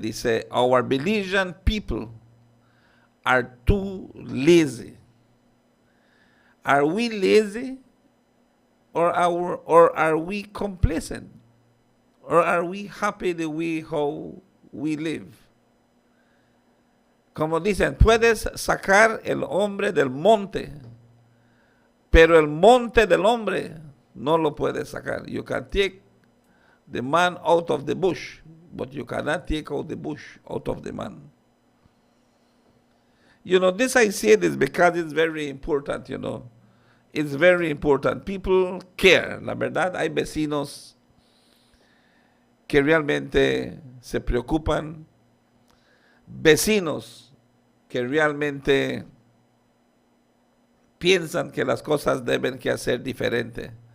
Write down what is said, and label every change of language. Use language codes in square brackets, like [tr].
[en] Dice, our Belizean people are too lazy. Are we lazy or are we complacent? Or are we happy the way how we live? [es] Como dicen, puedes sacar el hombre del monte, pero el monte del hombre no lo puedes sacar. [en] You can take the man out of the bush, but you cannot take out the bush out of the man. This I say this because it's very important, It's very important. People care. [es] La verdad, hay vecinos que realmente se preocupan. Vecinos que realmente piensan que las cosas deben que hacer diferente.